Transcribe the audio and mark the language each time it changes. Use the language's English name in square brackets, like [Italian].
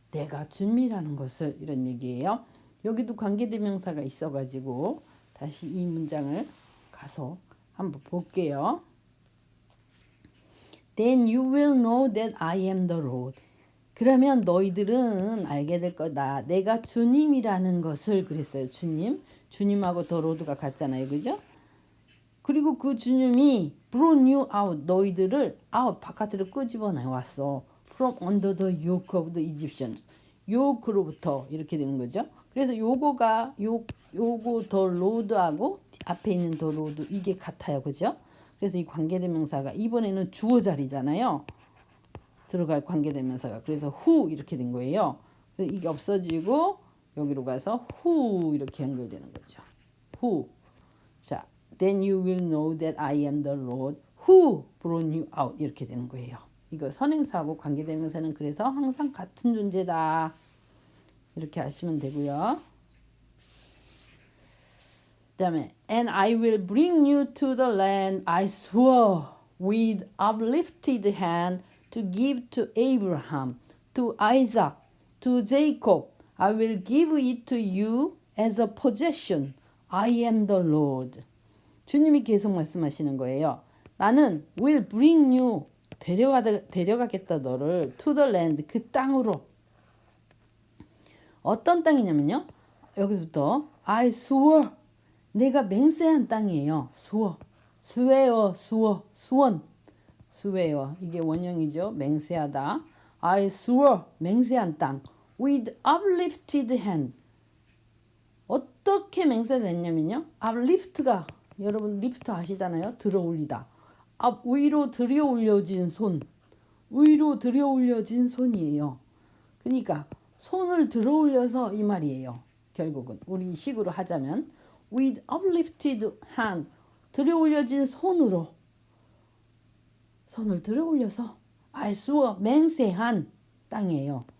[Korean] 내가 주님이라는 것을 이런 얘기예요. 여기도 관계대명사가 있어가지고 다시 이 문장을 가서 한번 볼게요. [English] Then you will know that I am the Lord. [Korean] 그러면 너희들은 알게 될 거다. 내가 주님이라는 것을 그랬어요. 주님하고 the Lord가 같잖아요. 그죠? 그리고 그 주님이 [English] brought you out, [Korean] 너희들을 out, 바깥으로 끄집어내 왔어. [English] from under the yoke of the Egyptians. [Korean] 요크로부터 이렇게 되는 거죠. 그래서 요거가 요거 더 로드하고 앞에 있는 더 로드 이게 같아요. 그죠? 그래서 이 관계대명사가 이번에는 주어 자리잖아요. 들어갈 관계대명사가. 그래서 who 이렇게 된 거예요. 그래서 이게 없어지고 여기로 가서 who 이렇게 연결되는 거죠. who. [English] 자, then you will know that I am the Lord who brought you out [Korean] 이렇게 되는 거예요. 이거 선행사하고 관계대명사는 그래서 항상 같은 존재다. 이렇게 하시면 되고요. 그다음에 [English] and I will bring you to the land I swore with uplifted hand to give to Abraham, to Isaac, to Jacob. I will give it to you as a possession. I am the Lord. [Korean] 주님이 계속 말씀하시는 거예요. 나는 [English] will bring you [Korean] 데려가겠다 너를 [English] to the land [Korean] 그 땅으로. 어떤 땅이냐면요. 여기서부터 [English] I swore [Korean] 내가 맹세한 땅이에요. 수웨어 수원 수웨어 이게 원형이죠. 맹세하다. [English] I swore [Korean] 맹세한 땅 [English] with uplifted hand. [Korean] 어떻게 맹세를 했냐면요. uplift가 여러분 리프트 아시잖아요. 들어 올리다. 위로 들여 올려진 손. 위로 들여 올려진 손이에요. 그러니까 손을 들어 올려서 이 말이에요. 결국은 우리 식으로 하자면 [English] with uplifted hand [Korean] 들어 올려진 손으로 손을 들어 올려서 [English] I swore [Korean] 맹세한 땅이에요.